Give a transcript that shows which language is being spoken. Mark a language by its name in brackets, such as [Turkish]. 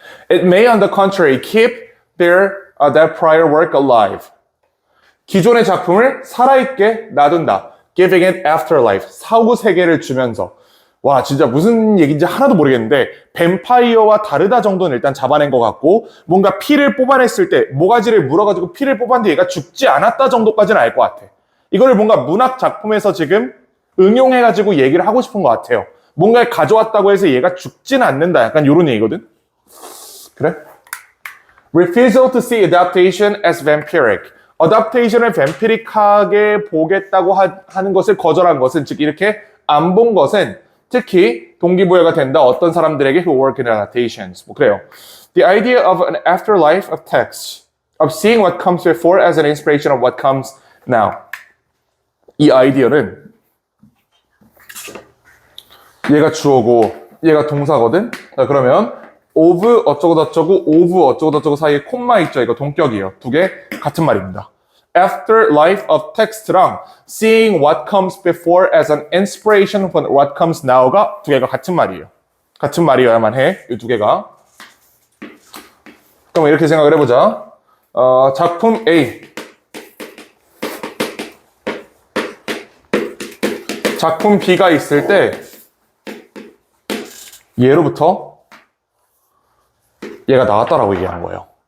[English] It may, on the contrary, keep that prior work alive. [Korean] 기존의 작품을 살아있게 놔둔다. [English] Giving it afterlife. [Korean] 사후 세계를 주면서. 와, 진짜 무슨 얘기인지 하나도 모르겠는데 뱀파이어와 다르다 정도는 일단 잡아낸 것 같고 뭔가 피를 뽑아냈을 때 모가지를 물어가지고 피를 뽑았는데 얘가 죽지 않았다 정도까지는 알 것 같아. 이거를 뭔가 문학 작품에서 지금 응용해가지고 얘기를 하고 싶은 것 같아요. 뭔가를 가져왔다고 해서 얘가 죽지는 않는다. 약간 이런 얘기거든. 그래? [English] Refusal to see adaptation as vampiric. [Korean] adaptation을 vampiric하게 보겠다고 하는 것을 거절한 것은, 즉 이렇게 안 본 것은 특히 동기부여가 된다. 어떤 사람들에게 [English] who work in adaptations. [Korean] 뭐 그래요. [English] The idea of an afterlife of text, of seeing what comes before as an inspiration of what comes now. [Korean] 이 아이디어는 얘가 주어고 얘가 동사거든. 자, 그러면 of 어쩌고저쩌고 of 어쩌고저쩌고 사이에 콤마 있죠. 이거 동격이에요. 두 개 같은 말입니다. [English] After life of text랑 seeing what comes before as an inspiration for what comes now가 [Korean] 두 개가 같은 말이에요. 같은 말이어야만 해. 이 두 개가. 그럼 이렇게 생각을 해보자. 작품 A. 작품 B가 있을 때 얘로부터 얘가 나왔다라고 얘기한 거예요.